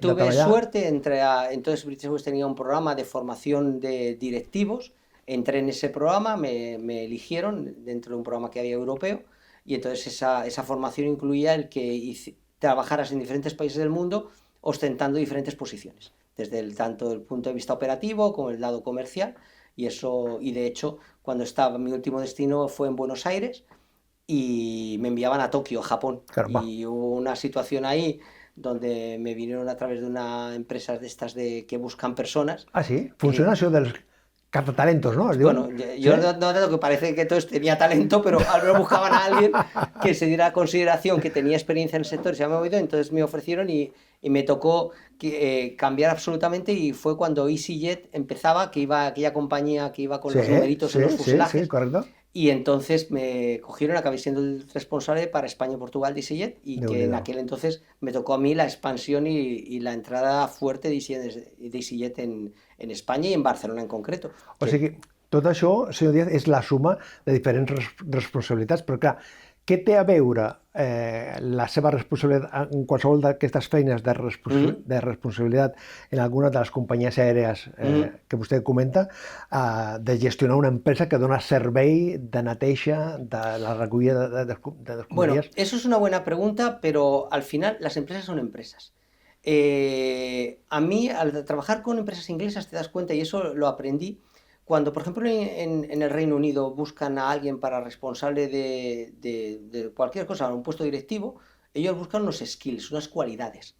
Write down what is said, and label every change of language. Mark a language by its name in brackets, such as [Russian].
[Spanish] Tuve suerte, entonces British Airways tenía un programa de formación de directivos, entré en ese programa, me eligieron dentro de un programa que había europeo, y entonces esa formación incluía el que trabajaras en diferentes países del mundo ostentando diferentes posiciones, desde tanto el punto de vista operativo como el lado comercial. Y de hecho, cuando mi último destino fue en Buenos Aires y me enviaban a Tokio, Japón. Caramba. Y hubo una situación ahí donde me vinieron a través de una empresa de estas que buscan personas. Ah, sí? [Catalan] Funciona això dels cazatalentos, ¿no? [Spanish] Bueno, yo no noto que parece que todos tenía talento, pero al menos buscaban a alguien que se diera consideración, que tenía experiencia en el sector y se había movido, entonces me ofrecieron y me tocó cambiar absolutamente, y fue cuando EasyJet empezaba, que iba aquella compañía que iba con los numeritos en los fuselajes. Sí, correcto. Y entonces me cogieron, acabé siendo el responsable para España y Portugal de EasyJet, y que en aquel entonces me tocó a mí la expansión y la entrada fuerte de EasyJet en España y en Barcelona en concreto. [Catalan] O sigui, tot això, senyor Díaz, és la suma de diferents responsabilitats, però clar, què té a veure la seva responsabilitat en qualsevol d'aquestes feines de responsabilitat en alguna de les companyies aèries que vostè comenta, de gestionar una empresa que dona servei de neteja, de la recollida de escombraries? [Spanish] Bueno, eso es una buena pregunta, pero al final las empresas son empresas. A mí, al trabajar con empresas inglesas, te das cuenta, y eso lo aprendí, cuando, por ejemplo, en el Reino Unido buscan a alguien para responsable de cualquier cosa, un puesto directivo, ellos buscan unos skills, unas cualidades.